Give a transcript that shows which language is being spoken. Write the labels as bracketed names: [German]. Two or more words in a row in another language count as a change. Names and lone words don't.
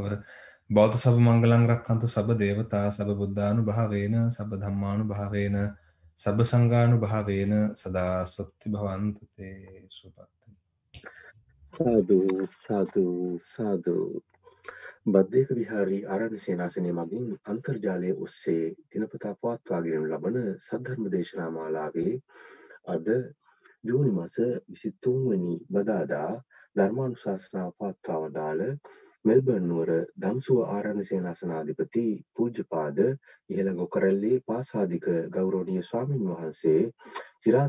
[Pali] බෞද්ධ සබ්බ මංගලං රක්ඛන්තු සබ්බ දේවතා සබ්බ බුද්ධානුභාවේන සබ්බ ධම්මානුභාවේන සබ්බ සංඝානුභාවේන සදා සොත්ති භවන්තු තේ සුපත්ති. සාදු සාදු සාදු. [Sinhala] බද්දේක විහාරී ආරණ්‍ය සේනාසනය මගින් අන්තර්ජාලය ඔස්සේ දිනපතා පවත්වාගෙන ලබන සද්ධර්ම දේශනා මාලාවේ අද ජූනි මාස 23 වෙනි බදාදා ධර්මානුශාසනාව පවත්වා වදාළ මෙල්බර්න් නුවර ධම්සුව ආරණ්‍ය සේනාසනාධිපති පූජ්‍යපාද ඉහළ ගොකරැල්ලේ පාසාදික ගෞරවනීය ස්වාමින් වහන්සේ চিරාත්